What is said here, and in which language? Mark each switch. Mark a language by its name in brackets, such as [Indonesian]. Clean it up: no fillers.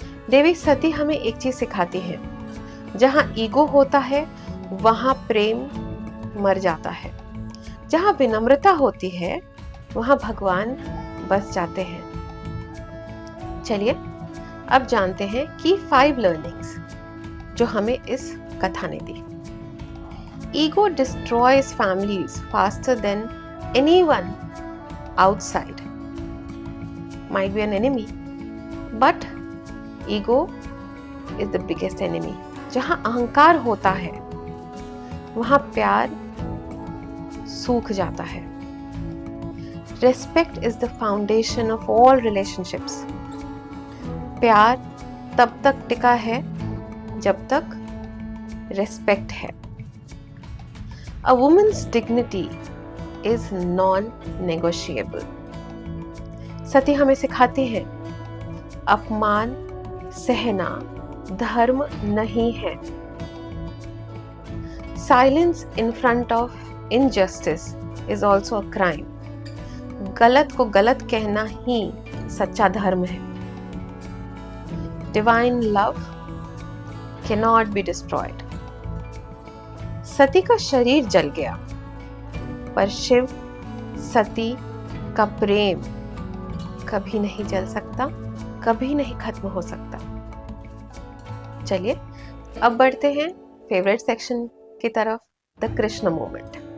[Hindi] देवी सती हमें एक चीज सिखाती है, जहां ईगो होता है वहां प्रेम मर जाता है, जहां विनम्रता होती है वहां भगवान बस जाते हैं। चलिए अब जानते हैं कि 5 लर्निंग्स जो हमें इस कथा ने दी। [English] Ego destroys families faster than anyone outside. Might be an enemy, but ego is the biggest enemy. [Hindi] जहां अहंकार होता है वहां प्यार सूख जाता है। [English] Respect is the foundation of all relationships. [Hindi] प्यार तब तक टिका है जब तक रेस्पेक्ट है। [English] A woman's dignity is non-negotiable. [Hindi] सती हमें सिखाती है अपमान सहना धर्म नहीं है. [English] Silence in front of injustice is also a crime. [Hindi] गलत को गलत कहना ही सच्चा धर्म है. [English] Divine love cannot be destroyed. [Hindi] सती का शरीर जल गया, पर शिव सती का प्रेम कभी नहीं जल सकता, कभी नहीं खत्म हो सकता. चलिए अब बढ़ते हैं फेवरेट सेक्शन की तरफ, द कृष्ण मोमेंट.